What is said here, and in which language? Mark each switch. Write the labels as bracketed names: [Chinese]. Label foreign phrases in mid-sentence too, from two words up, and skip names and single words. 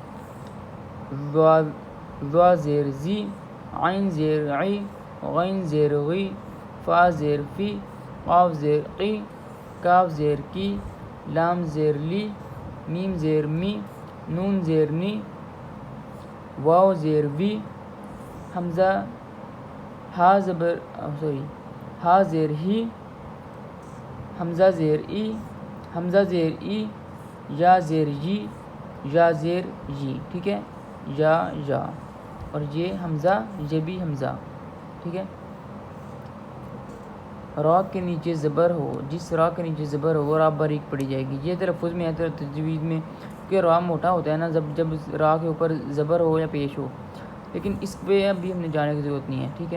[Urdu] ذوا زیر زی، عین زیر عی، غین زیر غی، فا زیر فی، قاف زیر قی، کاف زیر کی، لام زیر لی، میم زیر می، نون زیر نی، واو زیر وی، حمزہ ہا زیر ہی، حمزہ زیر ای، حمزہ زیر ای، یا زیر یی، یا زیر یی، ٹھیک ہے، یا، اور یہ حمزہ، یہ بھی حمزہ، ٹھیک ہے۔ را کے نیچے زبر ہو، جس را کے نیچے زبر ہو وہ را باریک پڑی جائے گی، یہ تلفظ میں ہے، تجوید میں، کہ را موٹا ہوتا ہے نا جب را کے اوپر زبر ہو یا پیش ہو، لیکن اس پہ ابھی ہم نے جانے کی ضرورت نہیں ہے، ٹھیک ہے۔